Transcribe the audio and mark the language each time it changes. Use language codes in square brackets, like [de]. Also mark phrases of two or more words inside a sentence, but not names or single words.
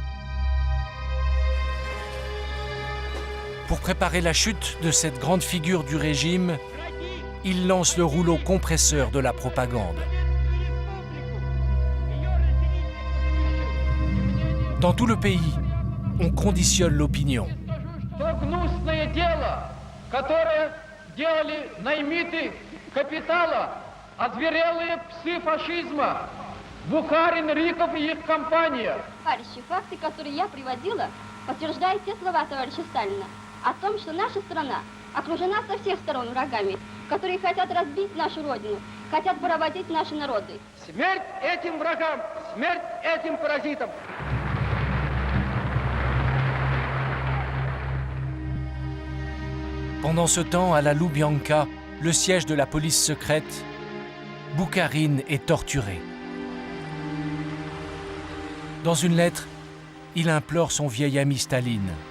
[fr] Pour préparer la chute de cette grande figure du régime, il lance le rouleau compresseur de la propagande. Dans tout le pays, on conditionne l'opinion. [ru] Которое делали наймиты капитала, озверелые псы фашизма, Бухарин, Рыков и их компания. Товарищи, факты, которые я приводила, подтверждают те слова товарища Сталина о том, что наша страна окружена со всех сторон врагами, которые хотят разбить нашу родину, хотят поработить наши народы. Смерть этим врагам, смерть этим паразитам. [fr] Pendant ce temps, à la Loubianka, le siège de la police secrète, Boukharine est torturé. Dans une lettre, il implore son vieil ami Staline.